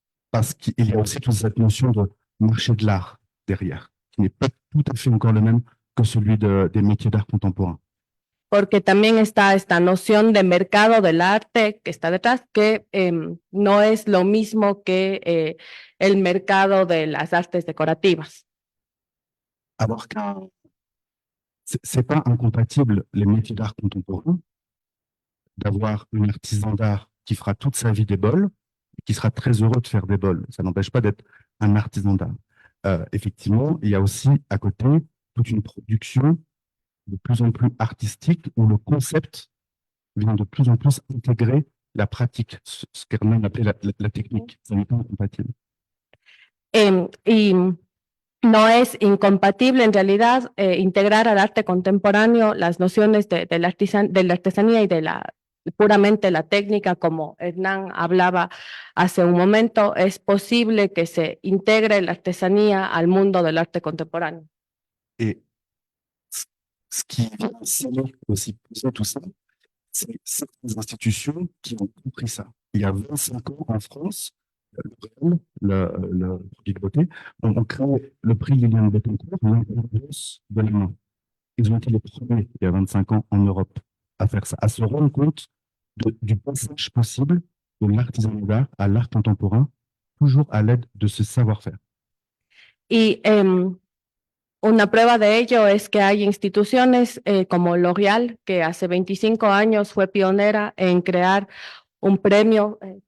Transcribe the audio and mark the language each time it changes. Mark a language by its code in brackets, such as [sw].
[fr] Parce qu'il y a aussi toute cette notion de marché de l'art derrière, qui n'est pas tout à fait encore le même que celui des métiers d'art contemporain. [es] Porque también está esta noción de mercado del arte que está detrás, que no es lo mismo que el mercado de las artes decorativas. [fr] Alors que c'est pas incompatible, les métiers d'art contemporain, d'avoir un artisan d'art qui fera toute sa vie des bols, et qui sera très heureux de faire des bols. Ça n'empêche pas d'être un artisan d'art. Effectivement, il y a aussi à côté toute une production de plus en plus artistique où le concept vient de plus en plus intégrer la pratique, ce qu'Herman appelait la technique. Ça n'est pas incompatible. [es] Y no es incompatible en realidad integrar al arte contemporáneo las nociones de la artesanía y de puramente la técnica, como Hernán hablaba hace un momento. Es posible que se integre la artesanía al mundo del arte contemporáneo. [fr] Et ce qui vient aussi poser tout ça, c'est certaines institutions qui ont compris ça. Il y a 25 ans en France, le prix de beauté, on crée le prix Liliane Bettencourt, l'importance de la main. Ils ont été les premiers, il y a 25 ans, en Europe, à faire ça, à se rendre compte du passage possible de l'artisanat d'art à l'art contemporain, toujours à l'aide de ce savoir-faire. [es] Y una prueba de ello es que hay instituciones como L'Oréal, que hace 25 años fue pionera en crear un premio,